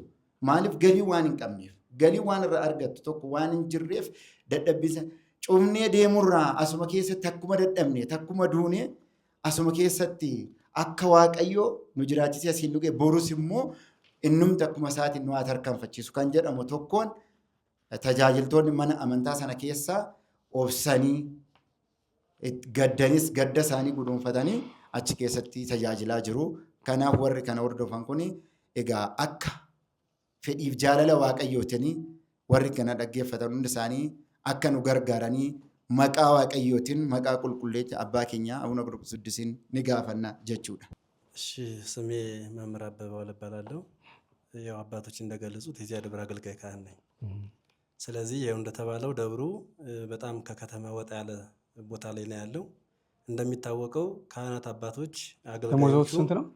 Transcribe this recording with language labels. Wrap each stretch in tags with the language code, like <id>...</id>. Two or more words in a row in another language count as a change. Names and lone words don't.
<om>Maaliif galii waan hin qabneef galii waan irraa argattu tokko waan hin jirreef dadhabbisa cufnee deemurraa asuma keessatti akkuma dadhabne akkuma duune asuma keessatti akka waaqayyoo nu jiraachisee asiin dhugee borus immoo innumti akkuma isaatiin nu haa tarkaanfachiisu kan jedhamu tokkoon tajaajiltoonni mana amantaa sana keessaa obsanii gaddanis gadda isaanii guduunfatanii achi keessatti tajaajilaa jiru. Kanaaf warri kana hordofan kun egaa akka fedhiif jaalala waaqayyootanii warri kana dhaggeeffatan hundi isaanii akka nu gargaaranii maqaa waaqayyootiin maqaa qulqulleetti abbaa keenya Abuna Garmbas Qidduusiin ni gaafanna jechuudha.</om> <am>እሺ ስሜ መምህር አበበ ዋለ እባላለሁ። ያው አባቶች እንደገለጹት የዚያ ደብር አገልጋይ ካህን ነኝ። ስለዚህ ያው እንደተባለው ደብሩ በጣም ከከተማ ወጣ ያለ ቦታ ላይ ነው ያለው። እንደሚታወቀው ካህናት አባቶች ደሞዝዎት ስንት ነው?</am>